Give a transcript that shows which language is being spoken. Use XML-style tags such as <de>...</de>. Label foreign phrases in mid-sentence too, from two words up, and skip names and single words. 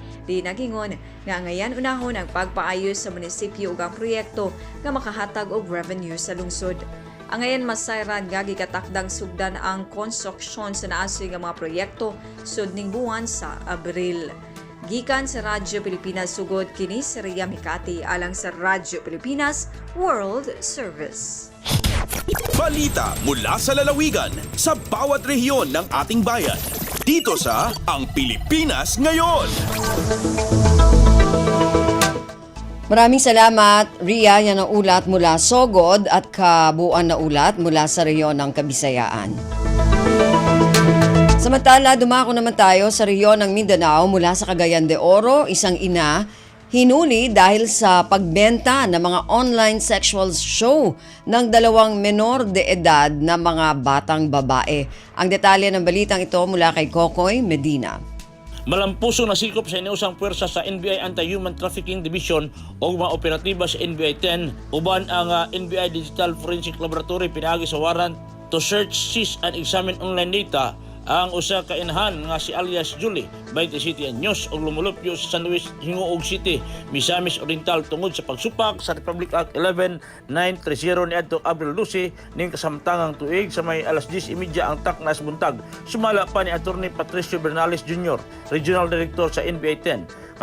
<ceb>Di nagingon nga ngayon unahon ang pagpaayos sa munisipyo ug ang proyekto nga makahatag og revenue sa lungsod. Ang ngayon masayran nga gikatakdang sugdan ang konstruksyon sa naasoy nga mga proyekto sudning buwan sa Abril. Gikan sa Radyo Pilipinas sugod kini si Ria Mikati alang sa Radyo Pilipinas World Service.</ceb> <tl>Balita mula sa lalawigan sa bawat rehiyon ng ating bayan. Dito sa Ang Pilipinas Ngayon. Maraming salamat, Ria. Yan ang ulat mula Sogod at kabuuan na ulat mula sa rehiyon ng Kabisayaan. Samantala, dumako naman tayo sa rehiyon ng Mindanao mula sa Cagayan de Oro, isang ina hinuli dahil sa pagbenta ng mga</tl> <en>online sexual show</en> <tl>ng 2 menor de edad na mga batang babae. Ang detalye ng balitang ito mula kay Kokoy Medina.</tl> <ceb>Malampusong nasikop sa iniusang puwersa sa NBI Anti-Human Trafficking Division o mga operatiba sa NBI 10 uban ang NBI Digital Forensic Laboratory pinaagi sa</ceb> <en>warrant to search, seize and examine online data</en> <ceb>ang usa ka inahan nga si alias Julie, 27 anyos og lumulupyo sa San Luis, Hingoog City, Misamis Oriental tungod sa pagsupak sa Republic Act 11930 niadtong Abril 12 ning kasamtangang tuig sa may alas 10:30 ang taknas buntag. Sumala pa ni Attorney Patricio Bernales Jr., Regional Director sa NBI 10.</ceb>